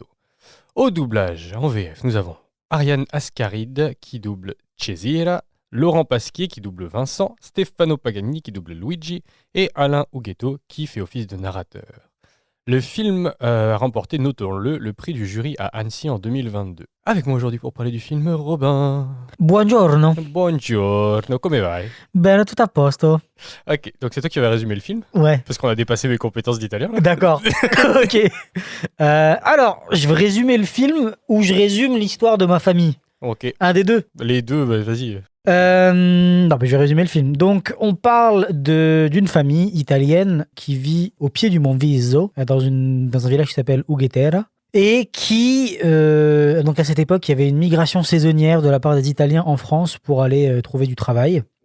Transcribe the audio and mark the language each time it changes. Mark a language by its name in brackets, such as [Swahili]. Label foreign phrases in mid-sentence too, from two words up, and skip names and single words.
[French] Au doublage, en VF, nous avons Ariane Ascaride qui double Cesira, Laurent Pasquier qui double Vincent, Stefano Paganini qui double Luigi et Alain Huguetto qui fait office de narrateur. Le film a remporté, notons-le, le prix du jury à Annecy en 2022. Avec moi aujourd'hui pour parler du film, Robin. [Italian] Buongiorno. Buongiorno, come vai? Bene, tout a posto. [French] Ok, donc c'est toi qui vas résumer le film? Ouais. Parce qu'on a dépassé mes compétences d'italien là. D'accord. Ok. Alors, je vais résumer le film ou je résume l'histoire de ma famille. Ok, Un des deux. les deux, bah, vas-y. Non, mais je vais résumer le film. Donc, on parle d'une famille italienne qui vit au pied du mont Viso, dans un village qui s'appelle Ughetera, et qui, donc à cette époque, il y avait une migration saisonnière de la part des Italiens en France pour aller trouver du travail.